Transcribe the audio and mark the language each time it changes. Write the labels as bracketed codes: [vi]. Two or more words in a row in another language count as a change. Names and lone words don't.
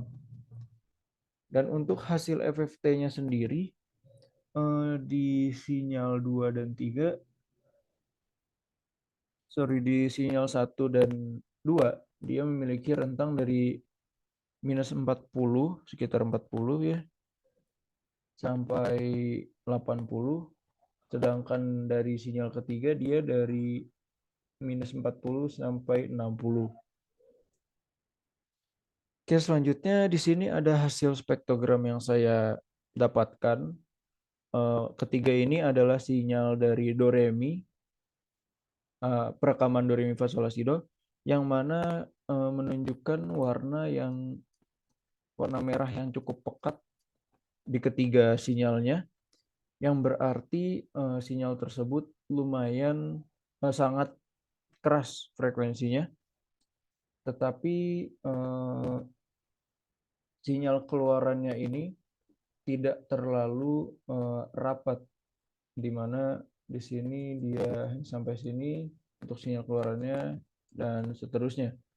[id] Dan untuk hasil FFT-nya sendiri, di sinyal 2 dan 3, di sinyal 1 dan 2, dia memiliki rentang dari minus 40, sekitar 40 ya, sampai 80, sedangkan dari sinyal ketiga dia dari minus 40 sampai 60. Oke, selanjutnya di sini ada hasil spektrogram yang saya dapatkan. Ketiga ini adalah sinyal dari do re mi, perekaman do re mi fa sol la si do, yang mana menunjukkan warna merah yang cukup pekat di ketiga sinyalnya, yang berarti sinyal tersebut lumayan sangat keras frekuensinya, tetapi sinyal keluarannya ini tidak terlalu rapat, di mana di sini dia sampai sini untuk sinyal keluarannya dan seterusnya.